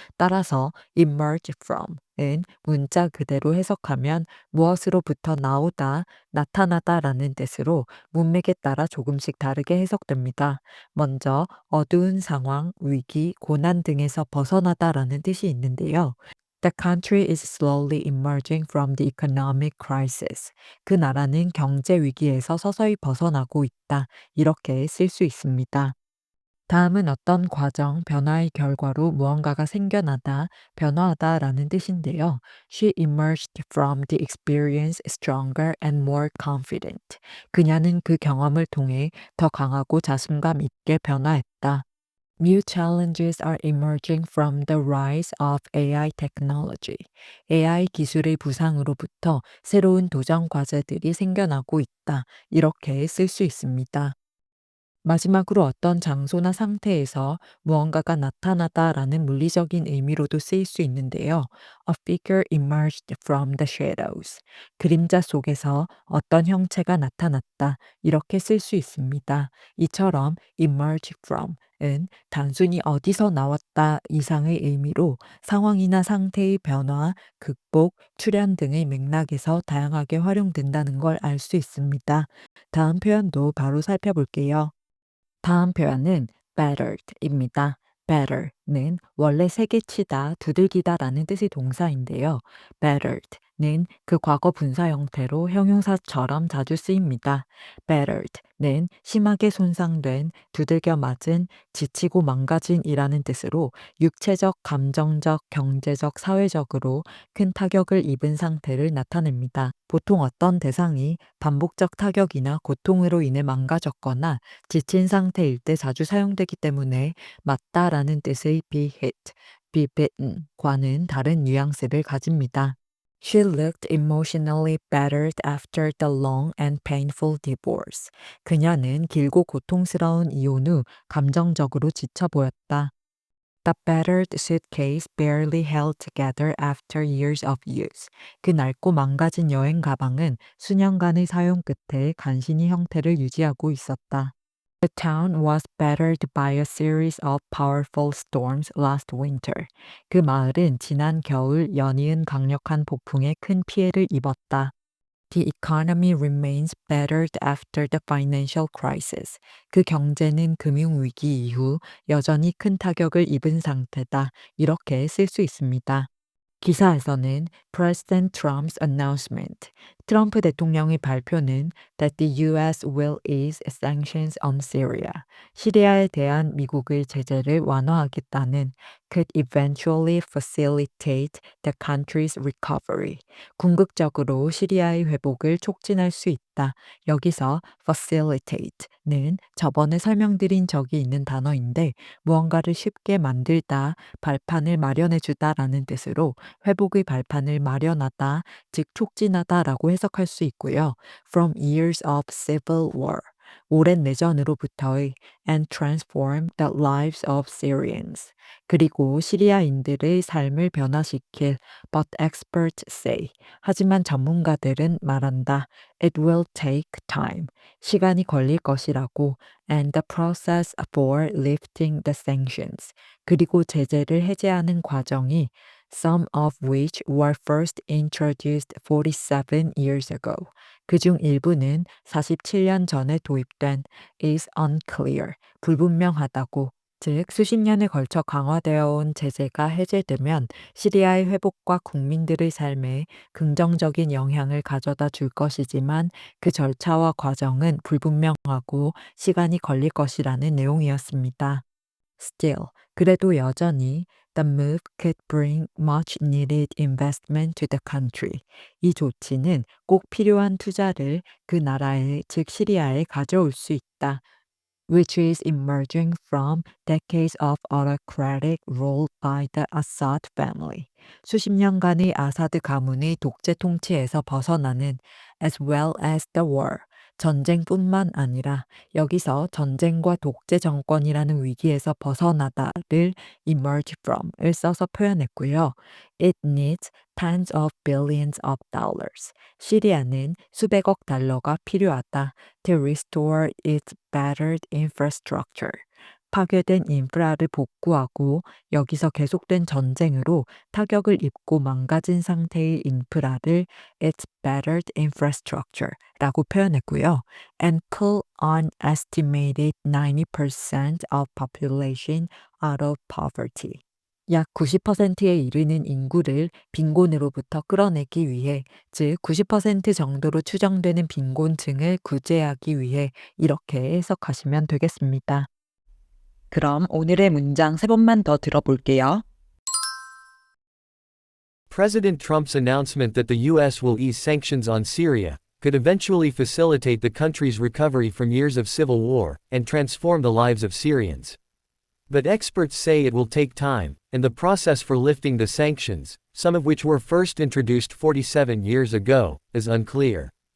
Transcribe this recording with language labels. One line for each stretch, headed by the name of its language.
Korean: 따라서 emerge from은 문자 그대로 해석하면 무엇으로부터 나오다, 나타나다라는 뜻으로 문맥에 따라 조금씩 다르게 해석됩니다. 먼저 어두운 상황, 위기, 고난 등에서 벗어나다라는 뜻이 있는데요.
English: The country is slowly emerging from the economic crisis.
Korean: 그 나라는 경제 위기에서 서서히 벗어나고 있다. 이렇게 쓸 수 있습니다. 다음은 어떤 과정, 변화의 결과로 무언가가 생겨나다, 변화하다라는 뜻인데요.
English: She emerged from the experience stronger and more confident.
Korean: 그녀는 그 경험을 통해 더 강하고 자신감 있게 변화했다.
English: New challenges are emerging from the rise of AI technology.
Korean: AI 기술의 부상으로부터 새로운 도전 과제들이 생겨나고 있다. 이렇게 쓸 수 있습니다. 마지막으로 어떤 장소나 상태에서 무언가가 나타나다라는 물리적인 의미로도 쓰일 수 있는데요.
English: A figure emerged from the shadows.
Korean: 그림자 속에서 어떤 형체가 나타났다. 이렇게 쓸 수 있습니다. 이처럼 emerge from은 단순히 어디서 나왔다 이상의 의미로 상황이나 상태의 변화, 극복, 출현 등의 맥락에서 다양하게 활용된다는 걸 알 수 있습니다. 다음 표현도 바로 살펴볼게요. 다음 표현은 battered입니다. batter는 원래 세게치다, 두들기다라는 뜻의 동사인데요. battered는 그 과거 분사 형태로 형용사처럼 자주 쓰입니다. battered는 심하게 손상된, 두들겨 맞은, 지치고 망가진이라는 뜻으로 육체적, 감정적, 경제적, 사회적으로 큰 타격을 입은 상태를 나타냅니다. 보통 어떤 대상이 반복적 타격이나 고통으로 인해 망가졌거나 지친 상태일 때 자주 사용되기 때문에 맞다라는 뜻의 be hit, be bitten과는 다른 뉘앙스를 가집니다.
English: She looked emotionally battered after the long and painful divorce.
Korean: 그녀는 길고 고통스러운 이혼 후 감정적으로 지쳐 보였다.
English: The battered suitcase barely held together after years of use.
Korean: 그 낡고 망가진 여행 가방은 수년간의 사용 끝에 간신히 형태를 유지하고 있었다.
English: The town was battered by a series of powerful storms last winter.
Korean: 그 마을은 지난 겨울 연이은 강력한 폭풍에 큰 피해를 입었다.
English: The economy remains battered after the financial crisis.
Korean: 그 경제는 금융위기 이후 여전히 큰 타격을 입은 상태다. 이렇게 쓸 수 있습니다. 기사에서는
English: President Trump's announcement,
Korean: 트럼프 대통령의 발표는
English: that the U.S. will ease sanctions on Syria,
Korean: 시리아에 대한 미국의 제재를 완화하겠다는
English: could eventually facilitate the country's recovery,
Korean: 궁극적으로 시리아의 회복을 촉진할 수 있다. 여기서 facilitate는 저번에 설명드린 적이 있는 단어인데 무언가를 쉽게 만들다, 발판을 마련해 주다라는 뜻으로 회복의 발판을 마련하다, 즉 촉진하다라고 해석할 수 있고요.
English: From years of civil war.
Korean: 오랜 내전으로부터의
English: and transform the lives of Syrians.
Korean: 그리고 시리아인들의 삶을 변화시킬
English: but experts say.
Korean: 하지만 전문가들은 말한다.
English: It will take time.
Korean: 시간이 걸릴 것이라고
English: and the process for lifting the sanctions.
Korean: 그리고 제재를 해제하는 과정이
English: some of which were first introduced 47 years ago.
Korean: 그중 일부는 47년 전에 도입된
English: is unclear,
Korean: 불분명하다고, 즉 수십 년에 걸쳐 강화되어 온 제재가 해제되면 시리아의 회복과 국민들의 삶에 긍정적인 영향을 가져다 줄 것이지만 그 절차와 과정은 불분명하고 시간이 걸릴 것이라는 내용이었습니다.
English: Still,
Korean: 그래도 여전히
English: the move could bring much needed investment to the country.
Korean: 이 조치는 꼭 필요한 투자를 그 나라에, 즉 시리아에 가져올 수 있다.
English: Which is emerging from decades of autocratic rule by the Assad family.
Korean: 수십 년간의 아사드 가문의 독재 통치에서 벗어나는
English: as well as the war.
Korean: 전쟁뿐만 아니라 여기서 전쟁과 독재 정권이라는 위기에서 벗어나다를 emerge from을 써서 표현했고요.
English: It needs tens of billions of dollars.
Korean: 시리아는 수백억 달러가 필요하다.
English: To restore its battered infrastructure.
Korean: 파괴된 인프라를 복구하고 여기서 계속된 전쟁으로 타격을 입고 망가진 상태의 인프라를
English: its battered infrastructure
Korean: 라고 표현했고요.
English: And pull an estimated 90% of population out of poverty.
Korean: 약 90%에 이르는 인구를 빈곤으로부터 끌어내기 위해, 즉 90% 정도로 추정되는 빈곤층을 구제하기 위해 이렇게 해석하시면 되겠습니다. 그럼 오늘의 문장 세 번만 더 들어볼게요.
English: President Trump's announcement that the U.S. will ease sanctions on Syria could eventually facilitate the country's recovery from years of civil war and transform the lives of Syrians. But experts say it will take time, and the process for lifting the sanctions, some of which were first introduced 47 years ago, is unclear.